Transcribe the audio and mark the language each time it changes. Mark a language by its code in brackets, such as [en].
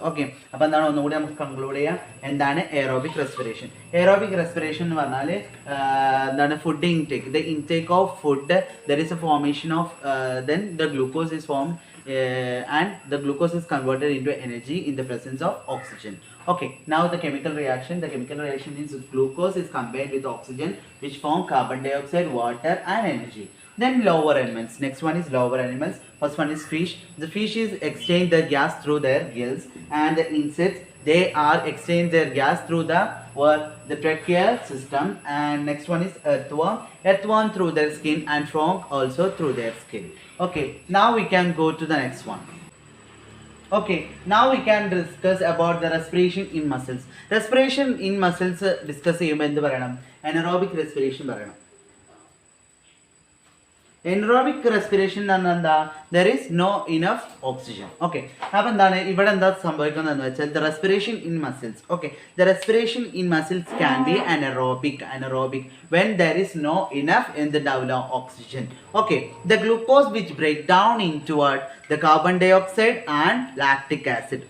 [ml] Okay, അപ്പോൾ എന്താണ് ഒന്നുകൂടി നമുക്ക് കൺക്ലൂഡ് ചെയ്യാം. എന്താണ് എയറോബിക് റെസ്പിറേഷൻ? എയറോബിക് റെസ്പിറേഷൻ എന്ന് പറഞ്ഞാൽ എന്താണ്? Food intake. [en] The intake of food, there is a formation of then the glucose is formed and the glucose is converted into energy in the presence of oxygen. Okay, now the chemical reaction. The chemical reaction means glucose is combined with oxygen which form carbon dioxide, water and energy. Then lower animals. Next one is lower animals. First one is fish. The fish is exchange the gas through their gills, and the insects, they are exchange their gas through the tracheal system. And next one is earthworm through their skin, and frog also through their skin. Okay, now we can go to the next one. Okay, now we can discuss about the respiration in muscles. [ml] Respiration in muscles discuss ചെയ്യുമ്പോൾ എന്ത് പറയണം? Anaerobic respiration പറയണം. Aerobic respiration എന്ന് പറഞ്ഞാൽ എന്താ? [en] There is no enough oxygen. [ml] Okay, അപ്പോൾ എന്താണ് ഇവിടെ എന്താ സംഭവിക്കുന്നതെന്ന് വെച്ചാൽ [en] the respiration in muscles. Okay, the respiration in muscles can be anaerobic when there is no enough in the oxygen. Okay, the glucose which break down into what? The carbon dioxide and lactic acid.